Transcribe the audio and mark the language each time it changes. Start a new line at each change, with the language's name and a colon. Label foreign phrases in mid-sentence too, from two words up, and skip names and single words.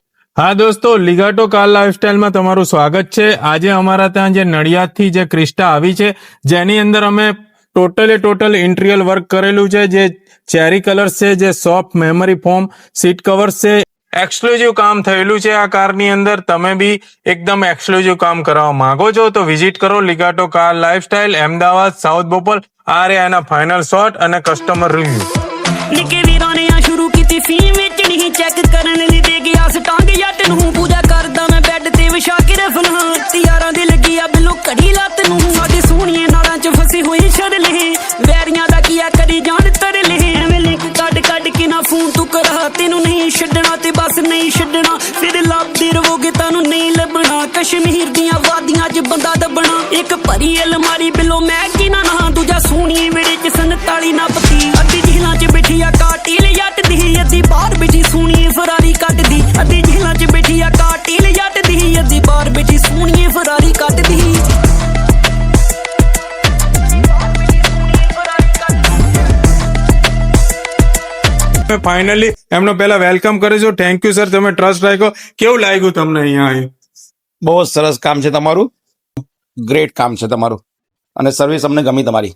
Gujarati: હા દોસ્તો, લિગાટો કાર લાઇફસ્ટાઇલમાં તમારું સ્વાગત છે। આજે અમારા ત્યાં જે નડિયાદથી જે ક્રિસ્ટા આવી છે, જેની અંદર અમે
English: total interior work
Gujarati: કરેલું છે, જે
English: cherry colours
Gujarati: છે, જે
English: soft memory foam seat covers
Gujarati: છે, એક્સક્લુઝિવ કામ થયેલું છે આ કારની અંદર। તમે બી એકદમ એક્સક્લુઝિવ કામ કરવા માંગો છો તો વિઝિટ કરો લિગાટો કાર લાઇફસ્ટાઇલ, અમદાવાદ, સાઉથ બોપલ। આ રહ્યા એના
English: final shot
Gujarati: અને
English: customer review.
Punjabi: ਨਿੱਕੇ ਵੀਰਾਂ ਨੇ ਆ ਸ਼ੁਰੂ ਕੀਤੀ ਫੀਮ ਵੇਚਣੀ ਚੈੱਕ ਕਰਨ ਲਈ ਦੇ ਗਿਆ ਸਟਾਂਗ ਜੱਟ ਨੂੰ ਪੂਜਾ ਕਰਦਾ ਮੈਂ ਬੈੱਡ ਤੇ ਵਿਛਾ ਕੇ ਰਫਲਾਂ ਤਿਆਰਾਂ ਦੀ ਲੱਗੀ ਆ ਬਿੱਲੋ ਘੜੀ ਲੱਤ ਨੂੰ ਸਾਡੇ ਸੋਹਣੀਏ ਨਾਲਾਂ ਚ ਫਸੇ ਹੋਏ ਛੜਲੇ ਵੈਰੀਆਂ ਦਾ ਕੀਆ ਕਰੀ ਜਾਣ ਤਰਲੇ ਐਵੇਂ ਲਿੰਕ ਕੱਢ ਕੇ ਨਾ ਫੋਨ ਤੂੰ ਕਰਾ ਤੈਨੂੰ ਨਹੀਂ ਛੱਡਣਾ ਤੇ ਬਸ ਨਹੀਂ ਛੱਡਣਾ ਫਿਰ ਲੱਭਦੇ ਰਵੋਗੇ ਤੁਹਾਨੂੰ ਨਹੀਂ ਲੱਭਣਾ ਕਸ਼ਮੀਰ ਦੀਆਂ ਵਾਦੀਆਂ 'ਚ ਬੰਦਾ ਦੱਬਣਾ ਇੱਕ ਭਰੀ ਅਲਮਾਰੀ ਬਿੱਲੋ ਮੈਂ ਕੀ ਨਾ ਦੂਜਾ ਸੋਹਣੀਏ ਵੇੜੇ 'ਚ 47 ਨਾ ਪਤੀ ਅੱਧੀ ਝੀਲਾਂ 'ਚ ਬੈਠੀ ਆ ਕਾਟੀਲ ਜੱਟ ਦੀ ਅੱਧੀ ਬਾਹਰ ਬੈਠੀ ਸੋਹਣੀਏ ਫਰਾਰੀ ਕੱਟਦੀ ਅੱਧੀ ਝੀਲਾਂ 'ਚ ਬੈਠੀ ਆ ਕਾਟੀਲ ਜੱਟ ਦੀ ਅੱਧੀ ਬਾਹਰ ਬੈਠੀ ਸੋਹਣੀਏ ਫਰਾਰੀ ਕੱਟਦੀ।
Gujarati: ફાઇનલી એમનો પહેલા વેલકમ કરીશું।
English: thank you sir,
Gujarati: તમે ટ્રસ્ટ રાખ્યો। કેવું લાગ્યું તમને અહીંયા આવી? બહુ જ સરસ કામ છે તમારું, ગ્રેટ કામ છે તમારું અને સર્વિસ અમને ગમી તમારી